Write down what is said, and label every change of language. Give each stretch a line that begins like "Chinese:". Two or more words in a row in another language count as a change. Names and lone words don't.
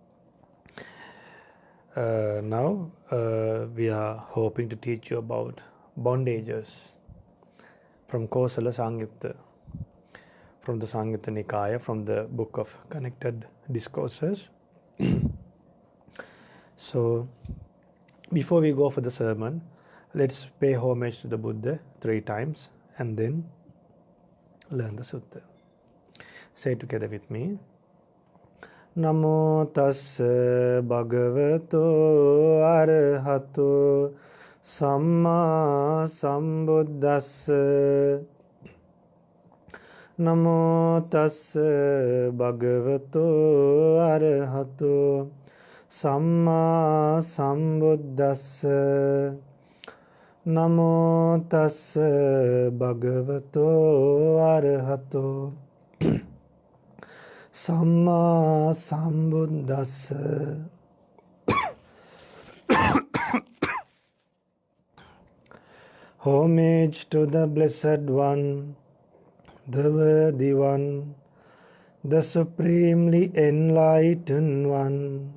English: Now we are hoping to teach you about bondages from Kosala Sangyutta, from the Sangyutta Nikaya, from the book of Connected Discourses. So, before we go for the sermon, let's pay homage to the Buddha 3 times and then learn the sutta. Say together with me.
Pali: Namo tassa bhagavato arahato samma sambuddhassa. Namo tassa bhagavato arahato samma sambuddhassa. Namo tassa bhagavato arahato samma sambuddhassa.
English: Homage to the Blessed One, the Worthy One, the Supremely Enlightened One.